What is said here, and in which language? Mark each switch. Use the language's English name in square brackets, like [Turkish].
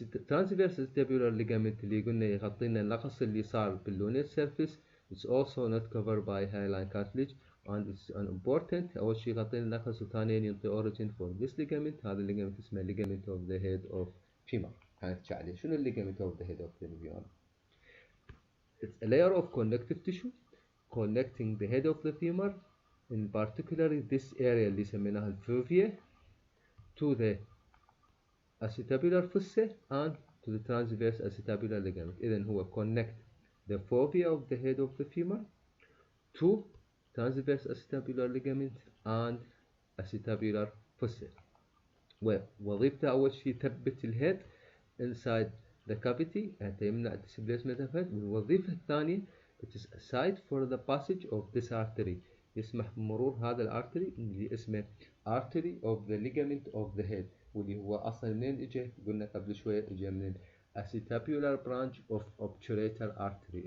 [English] transverse acetabular ligament [Arabic] اللي قلنا يغطي لنا النقص اللي صار باللونيت سيرفيس [English] it's also not covered by hyaline cartilage and it's an important. [Arabic] أول شيء يغطينا نخس وثانيا ينطي [English] origin for this ligament. [Arabic] هذا الليجمنت اسمه [English] ligament of the head of femur. [Arabic] هنحكي عليه. [English] شنو ligament of the head of the femur؟ It's a layer of connective tissue connecting the head of the femur, in particular this area [Arabic] اللي سميناها الفوفيا, [English] to the acetabular fossa and to the transverse acetabular ligament. [Arabic] إذن هو [English] connect the fovea of the head of the femur to transverse acetabular ligament and acetabular fossa. [Arabic] ووظيفته أول شيء يثبت الهيد [English] inside the cavity [Arabic] حتى يمنع [English] displacement of head. [Arabic] والوظيفة الثانية [English] it is a site for the passage of this artery, [Arabic] يسمح بمرور هذا الارتري اللي اسمه [English] artery of the ligament of the head, [Arabic] واللي هو أصلا منين إجا؟ قلنا قبل شوية إجا من [English] acetabular branch of obturator artery.